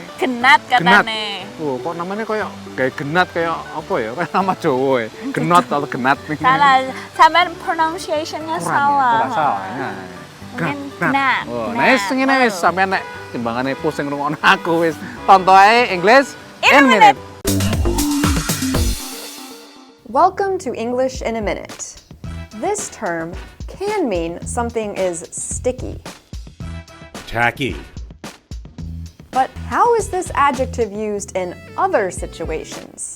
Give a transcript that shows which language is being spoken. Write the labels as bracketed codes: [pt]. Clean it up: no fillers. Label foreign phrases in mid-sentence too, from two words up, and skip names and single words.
[jv] Genat katane. [id] Oh, kok namanya kayak genat kayak apa ya? Kayak nama Jawa ya. Genot atau genat nih. [jv] Salah, sampean pronunciation-nya salah. Ora salah. Ya. [id] Mungkin genat. [jv] Oh, nah wis ngene wis sampean nek timbangane pusing ngrungokno aku wis tonton ae English in a minute. [en] Welcome to English in a Minute. This term can mean something is sticky. Tacky. But how is this adjective used in other situations?